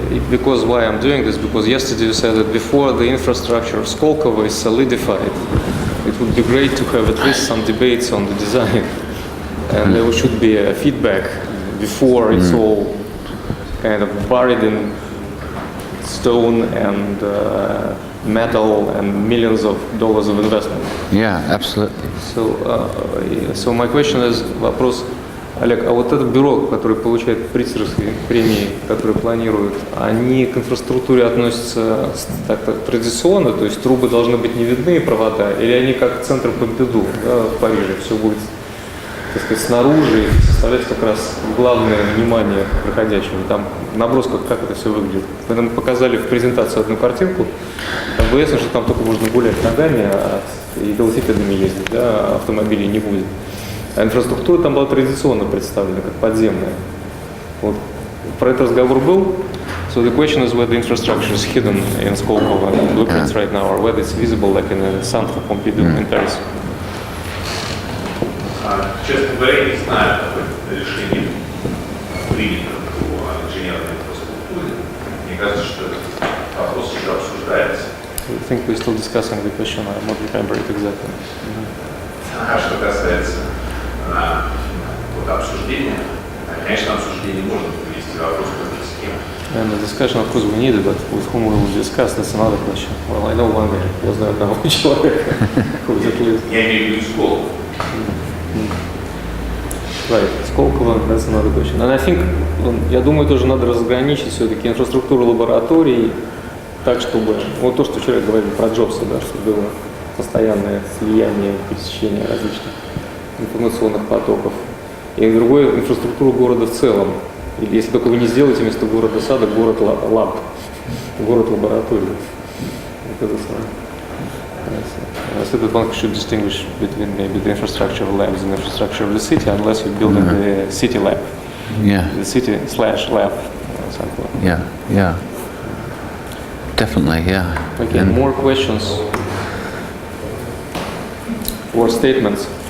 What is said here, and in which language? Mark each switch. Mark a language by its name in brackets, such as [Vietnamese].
[English] Because why I'm doing this, because yesterday you said that before the infrastructure of Skolkovo is solidified, it would be great to have at least some debates on the design, and there should be a feedback before it's all kind of buried in stone and metal and millions of dollars of investment. Yeah, absolutely. So my question is, [Russian] вопрос, Олег, а вот это бюро, которое получает Прицерские премии, которые планируют, они к инфраструктуре относятся так-то традиционно, то есть трубы должны быть не видны, провода, или они как центр Помпиду, да, в Париже, все будет, так сказать, снаружи, и составлять как раз главное внимание проходящего. Там в набросках как это все выглядит. Вы нам показали в презентации одну картинку, там было ясно, что там только можно гулять ногами, и велосипедами ездить, да, автомобилей не будет. А инфраструктура там была традиционно представлена, как подземная. Вот. Про этот разговор был. [English] So the question is whether the infrastructure is hidden in Skolkovo blueprints right now, or whether it's visible like in the Centre Pompidou in Paris. [Russian] Честно говоря, не знаю, какое решение принято по инженерной инфраструктуре. Мне кажется, что этот вопрос еще обсуждается. [English] I think we're still discussing the question. I don't remember it exactly. [Russian] А что касается вот обсуждения, конечно, обсуждение можно привести вопрос к схеме. [English] And the discussion, of course, we need it, but with whom we will discuss, that's another question. Well, I know one guy, [Russian] я знаю одного человека, [English] who is at least. [Russian] Я имею в виду школу. [English] Right, Skolkovo, that's another question. And I think, [Russian] я думаю, тоже надо разграничить все-таки инфраструктуру лабораторий так, чтобы, вот то, что вчера говорили про Джобса, да, чтобы было постоянное слияние, пересечение различных информационных потоков. И другое, инфраструктуру города в целом. Или если только вы не сделаете вместо города сада город лаб, город лаборатории. Это самое. [English] I said that one should distinguish between maybe the infrastructure of labs and the infrastructure of the city, unless you're building the city lab. Yeah. The city/lab. Something. Yeah. Definitely, yeah. Okay, and more questions or statements?